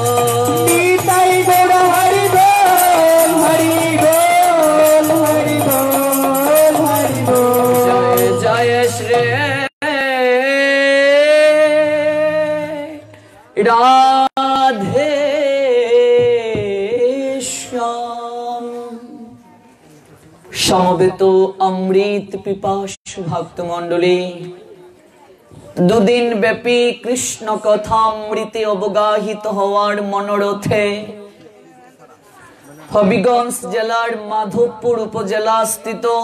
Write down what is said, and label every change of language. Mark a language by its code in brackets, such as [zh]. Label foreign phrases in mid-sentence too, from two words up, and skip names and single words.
[bn] নিতাই গৌর হরি বোল হরি বোল হরি বোল হরি বোল জয় জয় শ্রী রাধে শ্যাম সমবেত অমৃত পিপাসু ভক্ত মণ্ডলী দুদিন ব্যাপী কৃষ্ণ কথা অমৃতে অবগাহিত হওয়ার মনোরথে হবিগঞ্জ জেলার মাধবপুর উপজেলা স্থিত